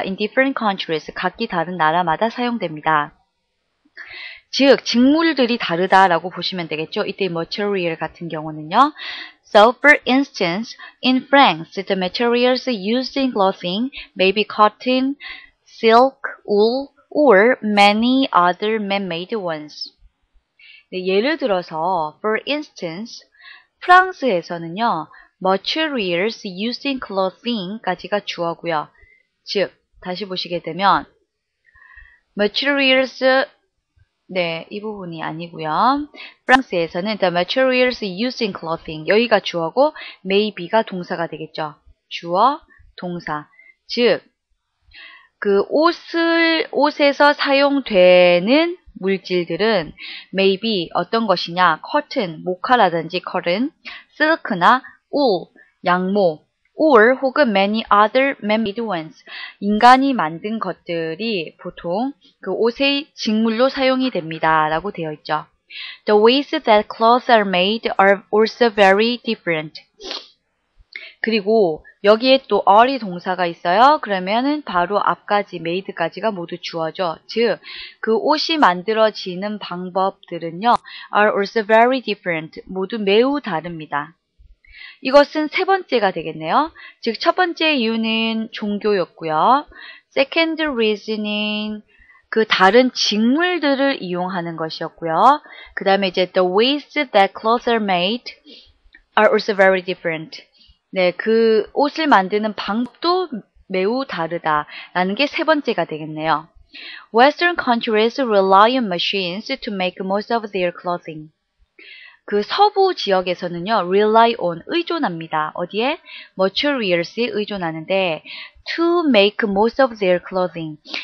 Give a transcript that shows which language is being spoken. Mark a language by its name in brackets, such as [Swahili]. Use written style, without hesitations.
[English] In different countries, [Korean] 각기 다른 나라마다 사용됩니다. 즉, 직물들이 다르다라고 보시면 되겠죠. 이때 material 같은 경우는요. [English] So, for instance, in France, the materials used in clothing may be cotton, silk, wool, or many other man-made ones. [Korean] 네, 예를 들어서, [English] for instance, [Korean] 프랑스에서는요. [English] materials used in clothing까지가 [Korean] 주어고요. 즉, 다시 보시게 되면 materials, 네, 이 부분이 아니고요. 프랑스에서는 [English] the materials used in clothing, [Korean] 여기가 주어고 [English] may be가 [Korean] 동사가 되겠죠. 주어, 동사. 즉, 그 옷에서 사용되는 물질들은 maybe 어떤 것이냐, cotton, 모카라든지 cotton, silk나 wool, 양모, or 혹은 [English] many other man-made ones, [Korean] 인간이 만든 것들이 보통 그 옷의 직물로 사용이 됩니다. 라고 되어 있죠. [English] The ways that clothes are made are also very different. [Korean] 그리고 여기에 또 are이 동사가 있어요. 그러면은 바로 앞까지 made까지가 모두 주어죠. 즉, 그 옷이 만들어지는 방법들은요, [English] are also very different. [Korean] 모두 매우 다릅니다. 이것은 세 번째가 되겠네요. 즉, 첫 번째 이유는 종교였고요. [English] Second reason [Korean] 은 그 다른 직물들을 이용하는 것이었고요. 그 다음에 이제 [English] the ways that clothes are made are also very different. [Korean] 네, 그 옷을 만드는 방법도 매우 다르다라는 게 세 번째가 되겠네요. [English] Western countries rely on machines to make most of their clothing. [Korean] 그 서부 지역에서는요, [English] rely on, [Korean] 의존합니다. 어디에? [English] materials에 [Korean] 의존하는데, [English] to make most of their clothing.